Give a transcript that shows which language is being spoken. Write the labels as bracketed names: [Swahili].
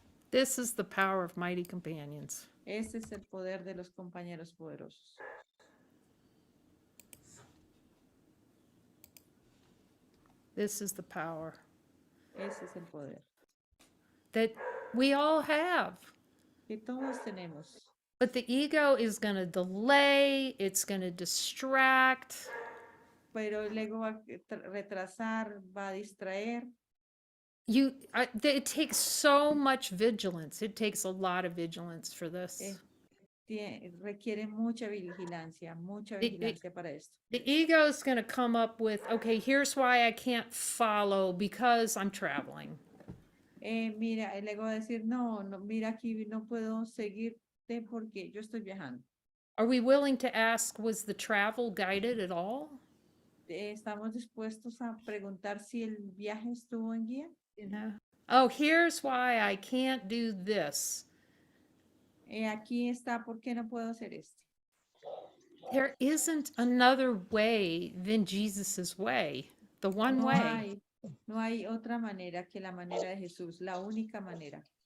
[English] This is the power of mighty companions. [Spanish] Ese es el poder de los compañeros poderosos. [English] This is the power [Spanish] Ese es el poder [English] that we all have. [Spanish] que todos tenemos. [English] But the ego is going to delay, it's going to distract. [Spanish] Pero el ego va a retrasar, va a distraer. [English] It takes so much vigilance. It takes a lot of vigilance for this. [Spanish] Requiere mucha vigilancia para esto. [English] The ego is going to come up with, okay, here's why I can't follow, because I'm traveling. [Spanish] Mira, el ego va a decir, no, mira aquí no puedo seguirte porque yo estoy viajando. [English] Are we willing to ask, was the travel guided at all? [Spanish] ¿Estamos dispuestos a preguntar si el viaje estuvo en guía? [English] Oh, here's why I can't do this. [Spanish] Aquí está, ¿por qué no puedo hacer esto? [English] There isn't another way than Jesus's way, the one way. [Spanish] No hay otra manera que la manera de Jesús, la única manera.